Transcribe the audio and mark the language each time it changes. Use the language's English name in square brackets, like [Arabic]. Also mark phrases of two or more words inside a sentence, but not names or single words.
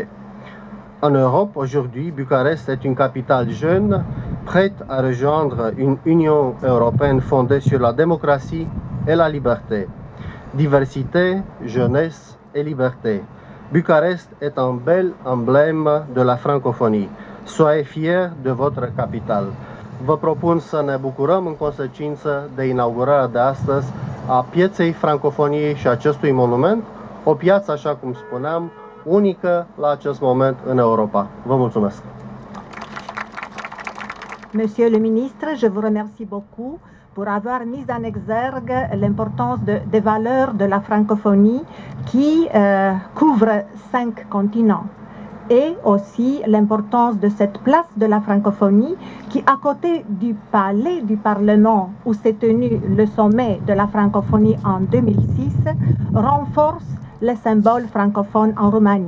[French] En Europe, aujourd'hui, Bucarest est une capitale jeune, prête à rejoindre une Union européenne fondée sur la démocratie et la liberté. Diversité, jeunesse et liberté. Bucarest est un bel emblème de la francophonie. Soyez fiers de votre capitale. [Romanian] Vă propun să ne bucurăm în consecință de inaugurarea de astăzi a pieței francofoniei și acestui monument, o piață, așa cum spuneam, unică la acest moment în Europa. Vă mulțumesc! [French] Monsieur le ministre, je vous remercie beaucoup pour avoir mis en exergue l'importance des valeurs de la francophonie qui couvre 5 continents et aussi l'importance de cette place de la francophonie qui, à côté du palais du Parlement où s'est tenu le sommet de la francophonie en 2006, renforce les symboles francophones en Roumanie.